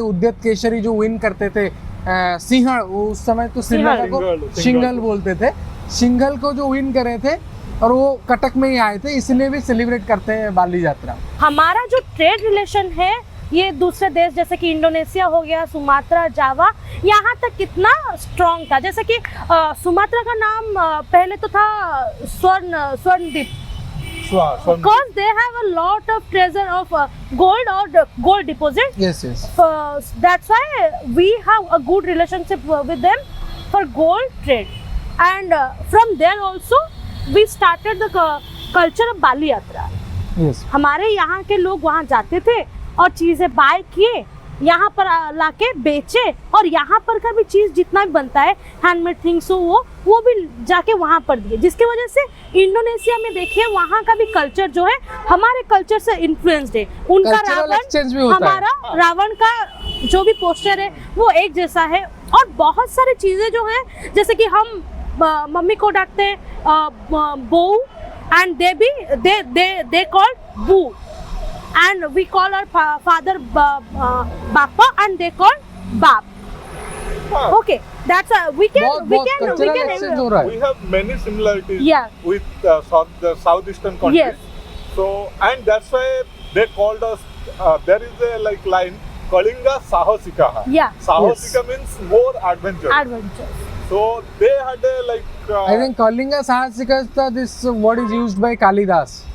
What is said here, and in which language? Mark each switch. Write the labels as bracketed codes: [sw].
[hi] उद्यत केशरी जो विन करते थे सिंहल, वो उस समय तो श्रीलंका को सिंघल बोलते थे, सिंघल को जो विन करे थे और वो कटक में ही आए थे, इसलिए भी सेलिब्रेट करते हैं बाली यात्रा। हमारा जो ट्रेड रिलेशन है ये दूसरे देश जैसे कि इंडोनेशिया हो गया, सुमात्रा, जावा, यहाँ तक कितना स्ट्रॉन्ग था। जैसे कि सुमात्रा का नाम पहले तो था Swarnadweep, [en] because they have a lot of treasure of gold or gold deposit. Yes, yes. That's why we have a good relationship with them for gold trade, and from there also we started the culture of Bali Yatra. Yes. [hi] हमारे यहाँ के लोग वहाँ जाते थे और चीजें bye किए, यहाँ पर लाके बेचे, और यहाँ पर का भी चीज जितना भी बनता है हैंडमेड थिंग्स हो वो भी जाके वहाँ पर दिए, जिसकी वजह से इंडोनेशिया में देखिए वहाँ का भी कल्चर जो है हमारे कल्चर से इन्फ्लुएंस्ड है। उनका [en] Cultural exchange भी [hi] रावण, होता है। हमारा रावण का जो भी पोस्टर है वो एक जैसा है, और बहुत सारी चीजें जो है जैसे कि हम मम्मी को डांटते हैं बहू, [en] And they call बू, and we call our father Bappa and they call Bap. Okay, that's we can [hi] exchange हो रहा है। [en] We have many similarities Yeah. with the southeastern countries. Yes. So, and that's why they called us. There is a line, Kalinga Sahasikaha. Yeah. Sahasika means more adventure. adventure. So they had a I think Kalinga Sahasika, this word is used by Kalidas.